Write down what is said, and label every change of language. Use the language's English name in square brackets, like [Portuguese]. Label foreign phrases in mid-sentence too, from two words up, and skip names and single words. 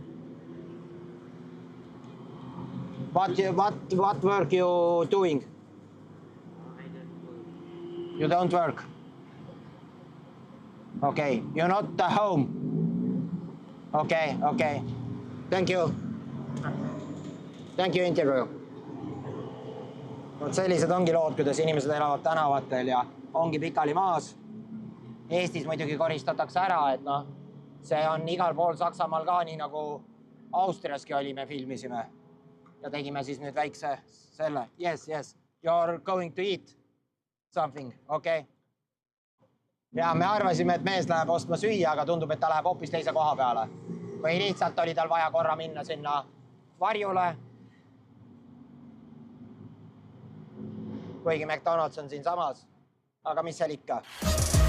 [English] What work you doing? I don't work. You don't work. Okay, you're not the home. Okay, okay. Thank you. Thank you interview. [Estonian] Vot sellised ongi lood, kuidas inimesed elavad tänavatel ja ongi pikali maas. Eestis muidugi koristatakse ära, et noh, see on igal pool Saksamaal ka, nii nagu Austriaski oli, me filmisime. Ja tegime siis nüüd väikse selle. [English] Yes, yes. You're going to eat something, okay? [Estonian] Ja me arvasime, et mees läheb ostma süüa, aga tundub, et ta läheb hoopis teise koha peale. Või lihtsalt oli tal vaja korra minna sinna varjule. Kuigi McDonald's on siin samas. Aga mis seal ikka?